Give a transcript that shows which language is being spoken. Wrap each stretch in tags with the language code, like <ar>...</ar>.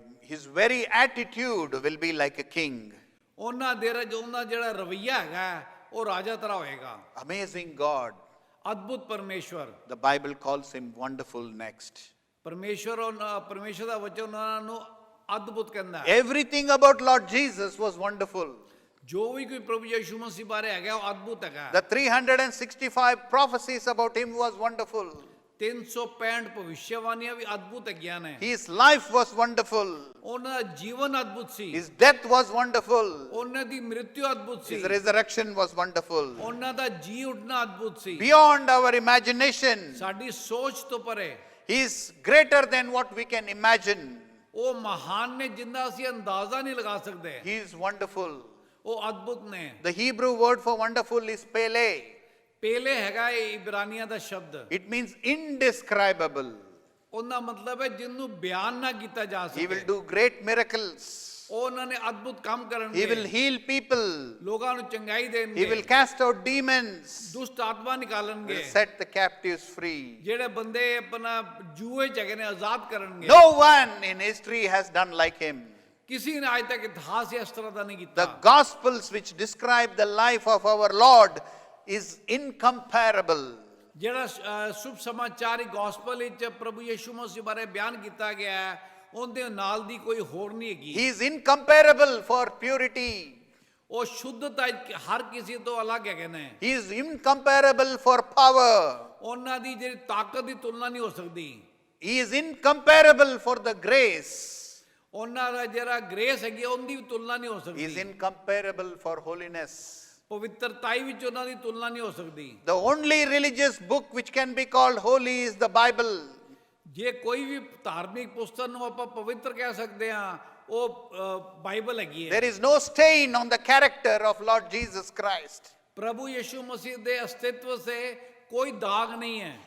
<en>His very attitude will be like a king.</en> <pa>ਉਹਨਾਂ ਜਿਹੜਾ ਰਵਈਆ ਹੈਗਾ ਉਹ ਰਾਜਾ ਤਰ੍ਹਾਂ ਹੋਏਗਾ।</pa> <en>Amazing God.</en> <pa>ਅਦਭੁਤ ਪਰਮੇਸ਼ਵਰ।</pa> <en>The Bible calls him wonderful next.</en> <pa>ਪਰਮੇਸ਼ਵਰ ਦਾ ਵਚਨ ਉਹਨਾਂ ਨੂੰ ਅਦਭੁਤ ਕਹਿੰਦਾ ਹੈ।</pa> <en>Everything about Lord Jesus was wonderful.</en> <pa>ਜੋ ਵੀ ਕੋਈ ਪ੍ਰਭੂ ਯਿਸੂ ਮਸੀਹ ਬਾਰੇ ਹੈਗਾ ਉਹ ਅਦਭੁਤ ਹੈਗਾ।</pa> <en>The 365 prophecies about him was wonderful.</en> <pa>365 ਭਵਿਸ਼ਯਵਾਣੀਆਂ ਵੀ ਅਦਭੁਤ ਹੈਗੀਆਂ ਨੇ।</pa> <en>His life was wonderful.</en> <pa>ਉਹਨਾਂ ਦਾ ਜੀਵਨ ਅਦਭੁਤ ਸੀ।</pa> <en>His death was wonderful.</en> <pa>ਉਹਨਾਂ ਦੀ ਮ੍ਰਿਤਿੂ ਅਦਭੁਤ ਸੀ।</pa> <en>His resurrection was wonderful.</en> <pa>ਉਹਨਾਂ ਦਾ ਜੀ ਉੱਠਣਾ ਅਦਭੁਤ ਸੀ।</pa> <en>Beyond our imagination.</en> <pa>ਸਾਡੀ ਸੋਚ ਤੋਂ ਪਰੇ।</pa> <en>He is greater than what we can imagine.</en> <pa>ਉਹ ਮਹਾਨ ਨੇ ਜਿੰਦਾ ਅਸੀਂ ਅੰਦਾਜ਼ਾ ਨਹੀਂ ਲਗਾ ਸਕਦੇ।</pa> <en>He is wonderful.</en> <pa>ਉਹ ਅਦਭੁਤ ਨੇ।</pa> <en>The Hebrew word for wonderful is Pele.</en> <pa>ਪੇਲੇ ਹੈਗਾ ਇਹ ਇਬਰਾਨੀਆਂ ਦਾ ਸ਼ਬਦ।</pa> <en>It means indescribable.</en> <pa>ਉਹਦਾ ਮਤਲਬ ਹੈ ਜਿਹਨੂੰ ਬਿਆਨ ਨਾ ਕੀਤਾ ਜਾ</pa> <en>He will</en> <pa>ਸਕੇ।</pa> <en>do great miracles.</en> <pa>ਉਹਨਾਂ ਨੇ ਅਦਭੁਤ ਕੰਮ</pa> <en>He</en> <pa>ਕਰਨਗੇ।</pa> <en>will heal people.</en> <pa>ਲੋਕਾਂ ਨੂੰ ਚੰਗਾਈ</pa> <en>He</en> <pa>ਦੇਣਗੇ।</pa> <en>will cast out demons.</en> <pa>ਦੁਸ਼ਟ ਆਤਮਾ ਨਿਕਾਲਣਗੇ।</pa> <en>Will set the captives free.</en> <pa>ਜਿਹੜੇ ਬੰਦੇ ਆਪਣਾ ਜੂਏ ਚ ਹੈਗੇ ਨੇ ਆਜ਼ਾਦ ਕਰਨਗੇ।</pa> <en>No one in history has done like him.</en> <pa>ਕਿਸੇ ਨੇ ਅੱਜ ਤੱਕ ਇਤਿਹਾਸ ਇਸ ਤਰ੍ਹਾਂ ਦਾ ਨਹੀਂ</pa> <en>The</en> <pa>ਕੀਤਾ।</pa> <en>Gospels which describe the life of our Lord is incomparable.</en> <pa>ਜਿਹੜਾ ਸ਼ੁਭ ਸਮਾਚਾਰ ਗੋਸਪਲ ਵਿੱਚ ਪ੍ਰਭੂ ਯਿਸੂ ਮਸੀਹ ਬਾਰੇ ਬਿਆਨ ਕੀਤਾ ਗਿਆ ਹੈ ਉਹਦੇ ਨਾਲ ਦੀ ਕੋਈ ਹੋਰ ਨਹੀਂ ਹੈਗੀ।</pa> <en>He is incomparable for purity.</en> <pa>ਉਹ ਸ਼ੁੱਧਤਾ ਹਰ ਕਿਸੇ ਤੋਂ ਅਲੱਗ ਹੈਗੇ ਨੇ।</pa> <en>He is incomparable for power.</en> <pa>ਉਹਨਾਂ ਦੀ ਜਿਹੜੀ ਤਾਕਤ ਦੀ ਤੁਲਨਾ ਨਹੀਂ ਹੋ ਸਕਦੀ।</pa> <en>He is incomparable for the grace.</en> <pa>ਉਹਨਾਂ ਦਾ ਜਿਹੜਾ ਗ੍ਰੇਸ ਹੈਗੀ ਉਹਦੀ ਵੀ ਤੁਲਨਾ ਨਹੀਂ ਹੋ</pa> <en>He is</en> <pa>ਸਕਦੀ।</pa> <en>incomparable for holiness.</en> <pa>ਪਵਿੱਤਰਤਾਈ ਵਿੱਚ ਉਹਨਾਂ ਦੀ ਤੁਲਨਾ ਨਹੀਂ ਹੋ ਸਕਦੀ।</pa> <en>The only religious book which can be called holy is the Bible.</en> <pa>ਜੇ ਕੋਈ ਵੀ ਧਾਰਮਿਕ ਪੁਸਤਕ ਨੂੰ ਆਪਾਂ ਪਵਿੱਤਰ ਕਹਿ ਸਕਦੇ ਹਾਂ ਉਹ ਬਾਈਬਲ ਹੈਗੀ ਹੈ।</pa> <en>There is no stain on the character of Lord Jesus Christ.</en> <pa>ਪ੍ਰਭੂ ਯਿਸੂ ਮਸੀਹ ਦੇ ਅਸਤਿਤਵ ਸੇ ਕੋਈ ਦਾਗ ਨਹੀਂ ਹੈ।</pa>